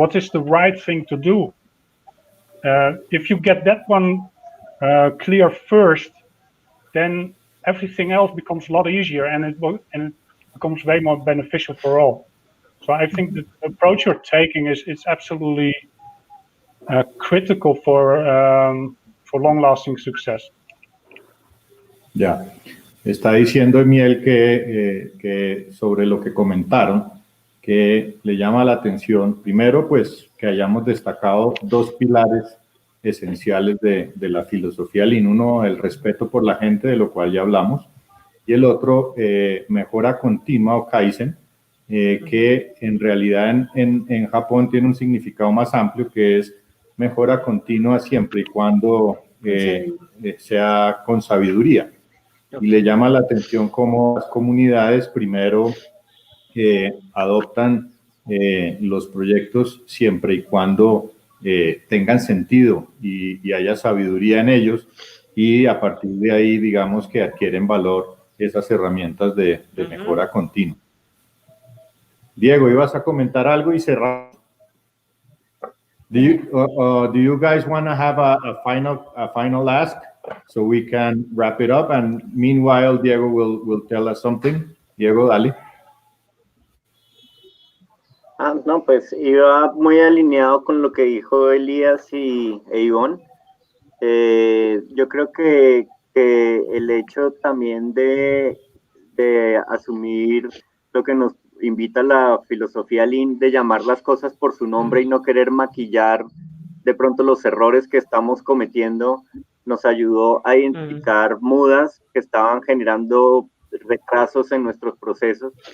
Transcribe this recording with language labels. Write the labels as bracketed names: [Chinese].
[English] What is the right thing to do? If you get that one clear first, then everything else becomes a lot easier, and it becomes way more beneficial for all. So I think the approach you're taking is absolutely critical for long-lasting success. [Spanish] Ya, está diciendo Emiel que sobre lo que comentaron, que le llama la atención, primero, pues, que hayamos destacado dos pilares esenciales de la filosofía Lean. Uno, el respeto por la gente, de lo cual ya hablamos, y el otro, mejora continua o Kaizen, que en realidad en Japón tiene un significado más amplio, que es mejora continua siempre y cuando sea con sabiduría. Y le llama la atención cómo las comunidades primero adoptan los proyectos siempre y cuando tengan sentido y haya sabiduría en ellos, y a partir de ahí, digamos, que adquieren valor esas herramientas de mejora continua. Diego, ¿ibas a comentar algo y cerrar? [English] Do you guys want to have a final ask so we can wrap it up? And meanwhile, Diego will tell us something. [Spanish] Diego, dale. No, pues iba muy alineado con lo que dijo Elías e Ivonne. Yo creo que el hecho también de asumir lo que nos invita la filosofía Lean, de llamar las cosas por su nombre y no querer maquillar de pronto los errores que estamos cometiendo, nos ayudó a identificar mudas que estaban generando retrasos en nuestros procesos.